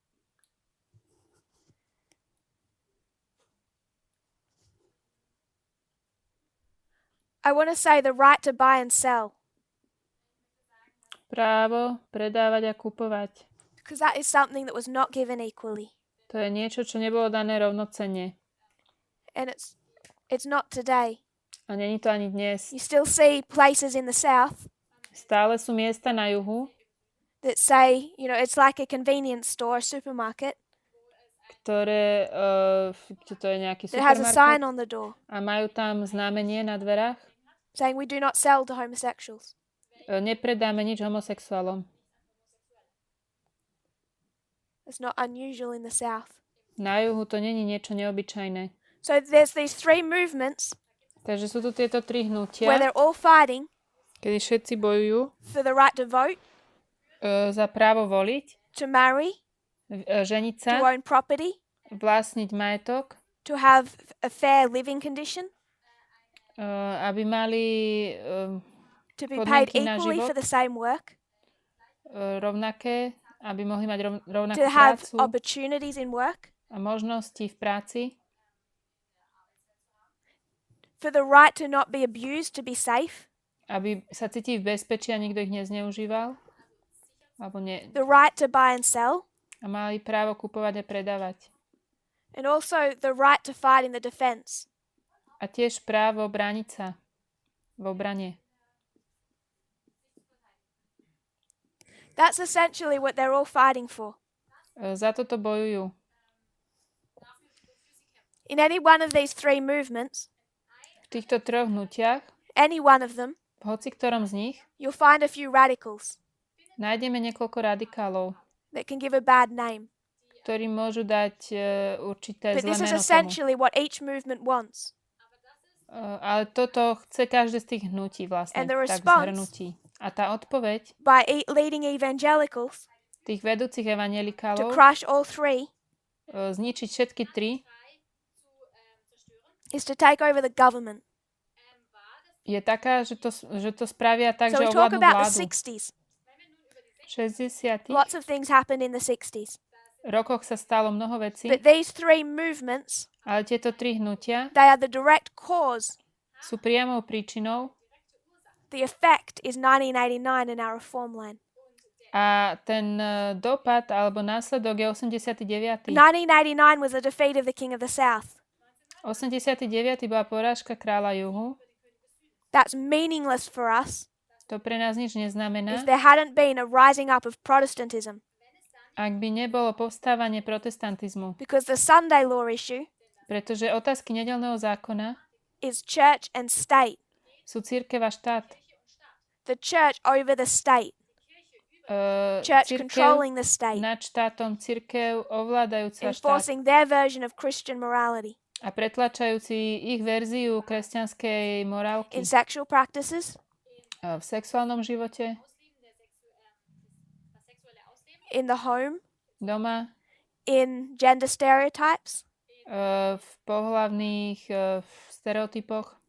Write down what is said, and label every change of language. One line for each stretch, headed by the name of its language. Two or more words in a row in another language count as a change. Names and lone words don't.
English: I want to say the right to buy and sell,
Slovak: Právo predávať a kupovať.
English: because that is something that was not given equally.
Slovak: To je niečo, čo nebolo dané rovnocenne.
English: And it's not today.
Slovak: A není to ani dnes.
English: You still see places in the south
Slovak: Stále sú miesta na juhu,
English: that say, you know, it's like a convenience store, a supermarket,
Slovak: ktoré, to je nejaký
English: that has a sign supermarket on the door
Slovak: a majú tam znamenie na dverách.
English: saying we do not sell to homosexuals.
Slovak: Nepredáme nič homosexuálom.
English: It's not unusual in the south.
Slovak: Na juhu to není niečo neobyčajné.
English: So there's these three movements
Slovak: Takže sú tu tieto tri
English: where
Slovak: hnutia,
English: they're all fighting
Slovak: kedy všetci bojujú
English: for the right to vote,
Slovak: za právo voliť,
English: to marry,
Slovak: ženiť sa,
English: to own property,
Slovak: vlastniť majetok,
English: to have a fair living condition,
Slovak: aby mali
English: to be paid
Slovak: podmienky na
English: equally
Slovak: život
English: for the same work,
Slovak: rovnaké, aby mohli mať rovnakú
English: to have
Slovak: prácu
English: opportunities in work,
Slovak: a možnosti v práci,
English: for the right to not be abused, to be safe,
Slovak: aby sa cítili v bezpečí a nikto ich nezneužíval, alebo
English: the right to buy and sell,
Slovak: a mali právo kupovať a predávať.
English: and also the right to fight in the defense.
Slovak: A tiež právo brániť sa v obrane.
English: That's essentially what they're all fighting for.
Slovak: Za toto bojujú.
English: In any one of these three movements,
Slovak: V týchto troch hnutiach,
English: any one of them,
Slovak: v hoci ktorom z nich,
English: you'll find a few radicals
Slovak: nájdeme niekoľko radikálov,
English: that can give a bad name.
Slovak: ktorí môžu dať určité
English: But
Slovak: zlé
English: this is
Slovak: meno tomu.
English: essentially what each movement wants.
Slovak: Ale toto chce každé z tých hnutí vlastne,
English: And the
Slovak: tak
English: response-
Slovak: zhrnutí. A tá odpoveď
English: By leading evangelicals
Slovak: tých vedúcich
English: to
Slovak: evanjelikálov
English: crush all three
Slovak: zničiť všetky tri
English: is to take over the government.
Slovak: je taká, že to spravia tak,
English: So
Slovak: že
English: we talk
Slovak: ovládnu
English: about the
Slovak: vládu.
English: 60s.
Slovak: V 60.
English: Lots of things happened in the 60s.
Slovak: rokoch sa stalo mnoho vecí,
English: But these three movements,
Slovak: ale tieto tri hnutia
English: they are the direct cause.
Slovak: sú priamou príčinou
English: The effect is 1989 in our reform line.
Slovak: a ten dopad alebo následok je 89.
English: 1989 was the defeat of the King of the South.
Slovak: 89. bola porážka kráľa juhu.
English: That's meaningless for us
Slovak: To pre nás nič
English: if
Slovak: neznamená.
English: there hadn't been a rising up of Protestantism,
Slovak: Ak by nebolo povstávanie protestantizmu,
English: because the Sunday law issue
Slovak: pretože otázky nedeľného zákona
English: is church and state.
Slovak: sú cirkev a štát.
English: The church over the state. Church
Slovak: Cirkev
English: controlling the state,
Slovak: nad štátom, cirkev ovládajúca štát
English: enforcing their version of Christian morality
Slovak: a pretlačajúci ich verziu kresťanskej morálky
English: in sexual practices,
Slovak: v sexuálnom živote,
English: in the home,
Slovak: doma,
English: in gender stereotypes,
Slovak: v pohlavných stereotypoch,